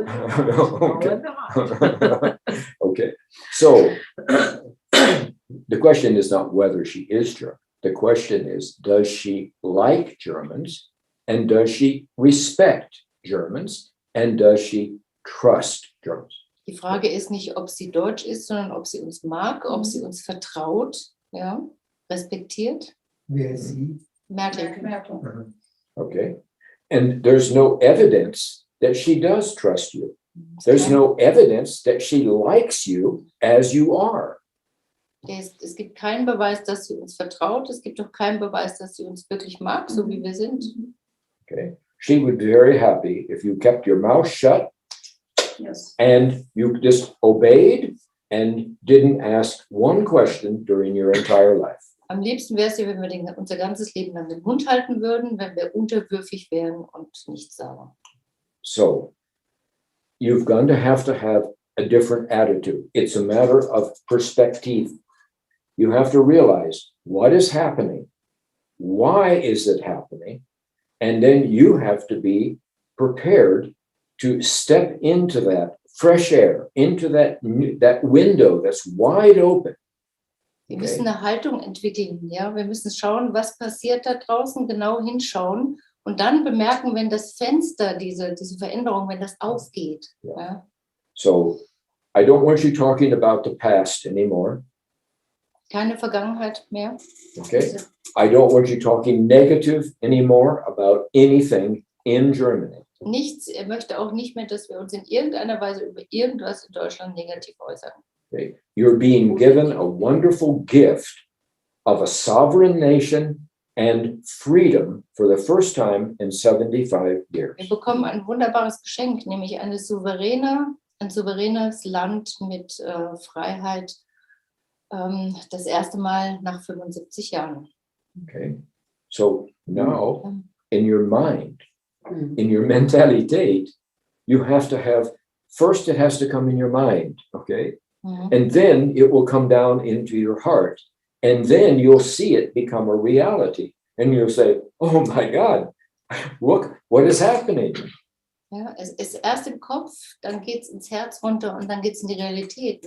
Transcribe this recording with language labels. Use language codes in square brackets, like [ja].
[en] Okay. Okay. So the question is not whether she is German. The question is, does she like Germans, and does she respect Germans, and does she trust Germans? [de] Die Frage ist nicht, ob sie deutsch ist, sondern ob sie uns mag, ob sie uns vertraut, ja, respektiert. Wer ist sie? Merkel. [en] Okay. And there's no evidence that she does trust you. There's no evidence that she likes you as you are. [de] Es gibt keinen Beweis, dass sie uns vertraut. Es gibt auch keinen Beweis, dass sie uns wirklich mag, so wie wir sind. [en] Okay. She would be very happy if you kept your mouth shut. Yes. And you just obeyed and didn't ask one question during your entire life. [de] Am liebsten wäre es ja, wenn wir unser ganzes Leben lang den Mund halten würden, wenn wir unterwürfig wären und nichts sagen. [en] So, you've going to have a different attitude. It's a matter of perspective. You have to realize what is happening. Why is it happening? And then you have to be prepared to step into that fresh air, into that window that's wide open. [de] Wir müssen eine Haltung entwickeln, ja. Wir müssen schauen, was passiert da draußen, genau hinschauen und dann bemerken, wenn das Fenster, diese Veränderung, wenn das aufgeht. [en] Yeah. [de] Ja. [en] So, I don't want you talking about the past anymore. [de] Keine Vergangenheit mehr. [en] Okay? I don't want you talking negative anymore about anything in Germany. [de] Er möchte auch nicht mehr, dass wir uns in irgendeiner Weise über irgendwas in Deutschland negativ äußern. [en] Okay? You're being given a wonderful gift of a sovereign nation and freedom for the first time in 75 years. [de] Wir bekommen ein wunderbares Geschenk, nämlich ein souveränes Land mit Freiheit, das erste Mal nach 75 Jahren. [en] Okay? So now, in your mind, in your mentality, you have to first it has to come in your mind, okay? And then it will come down into your heart. And then you'll see it become a reality. and you'll say, oh my God, what is happening? [de] Ja, es ist erst im Kopf, dann geht es ins Herz runter und dann geht es in die Realität.